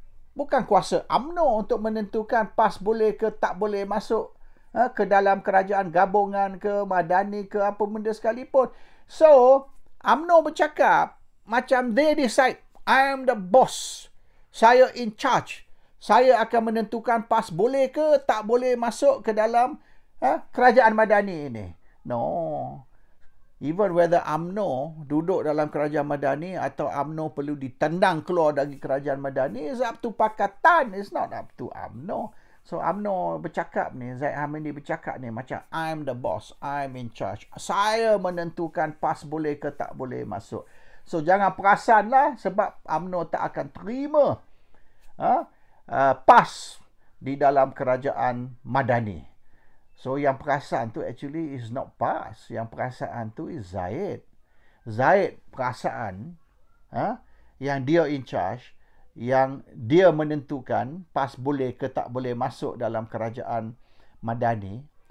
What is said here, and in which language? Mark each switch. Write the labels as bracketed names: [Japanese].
[Malay] Bukan kuasa UMNO untuk menentukan PAS boleh ke tak boleh masuk ke dalam kerajaan gabungan ke madani ke apa benda sekalipun. [English] So, UMNO [Malay] bercakap macam [English] they decide, I am the boss. [Malay] Saya [English] in charge. [Malay] Saya akan menentukan PAS boleh ke tak boleh masuk ke dalam kerajaan madani ini. [English] No. Even whether [Malay] UMNO duduk dalam kerajaan madani atau UMNO perlu ditendang keluar dari kerajaan madani, [English] is up to [Malay] Pakatan. [English] It's not up to UMNO. So UMNO [Malay] bercakap ni, Zahid Hamidi bercakap ni macam [English] I'm the boss, I'm in charge. [Malay] Saya menentukan PAS boleh ke tak boleh masuk. So jangan perasanlah sebab UMNO tak akan terima PAS di dalam kerajaan madani. [English] So [Malay] yang perasaan tu [English] actually is not PAS. [Malay] Yang perasaan tu [English] is [Malay] Zahid. Zahid perasaan yang dia [English] in charge, [Malay] yang dia menentukan PAS boleh ke tak boleh masuk dalam kerajaan madani.